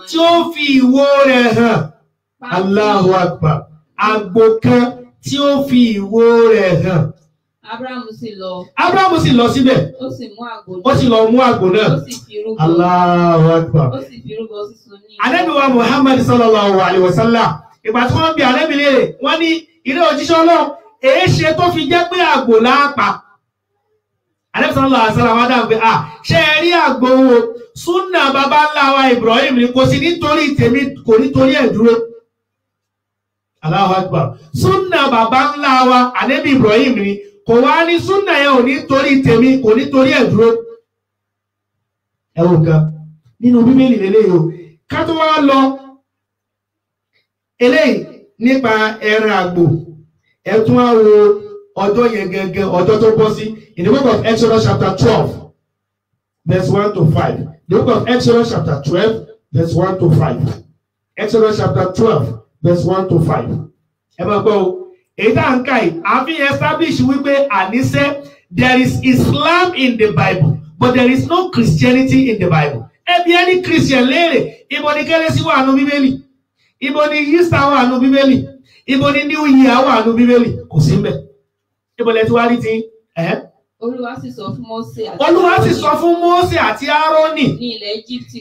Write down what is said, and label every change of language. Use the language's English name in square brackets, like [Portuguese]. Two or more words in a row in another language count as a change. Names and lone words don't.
[Yoruba] Tí ó fi ìwo rẹ̀ hàn. [Arabic] الله أكبر. [Yoruba] Àgbò kan tí ó fi ìwo rẹ̀ hàn. Ábúráhámù sì lọ síbẹ̀. Ó sì mú àgbò náà. Ó sì lọ mú àgbò náà. Ó sì fi rúbọ. [Arabic] الله أكبر. [Yoruba] Ó sì fi rúbọ sísun ní. Ànábì wa Muhammad [Arabic] صلى الله عليه وسلم. [Yoruba] Ìgbà tí wọ́n bi Ànábì léèrè, wọ́n ní ilé òjíṣẹ́ Ọlọ́run, èé ṣe tó fi jẹ́ pé àgbò láàpá. Ànábì [Arabic] صلى الله عليه وسلم [Yoruba] wá dáhùn pé ṣé ẹ rí àgbò wo? Súnà bàbá ńlá wa Ibrahim ni kò sí nítorí tèmi kò nítorí ẹ̀ dúró. [Arabic] الله أكبر. [Yoruba] Súnà bàbá ńlá wa Ànábì Ibrahim ni kò wá ní súnà yẹn ò nítorí tèmi kò nítorí ẹ̀ dúró. Ẹ wò gan nínú Bíbélì lélẹ́yìí o ká tó wá lọ eléyìí nípa ẹran àgbò ẹ tún wá wo ọjọ́ yẹn gẹ́gẹ́ ọjọ́ tó bọ́ sí [English] in the book of Exodus chapter 12 verse 1 to 5. The book of Exodus chapter 12, verse 1 to 5. Exodus chapter 12, verse 1 to 5. [Yoruba] Ẹ máa gbọ́ o. Èyí tá à ń kà yìí, a fi establish wípé àníṣe [English] there is Islam in the Bible, but there is no Christianity in the Bible. [Yoruba] Ẹbí ẹni Christian léèrè, ibo ni Kérésì wà nínú Bíbélì? Ibo ni Easter wà nínú Bíbélì? Ibo ni New Year wà nínú Bíbélì? Kò sí ńbẹ̀. Ibo lẹ ti wá rí ti? Olúwa sì sọ fún Mósè àti Olúwa sì sọ fún Mósè àti Árónì ní ilẹ̀ Íjíbítì.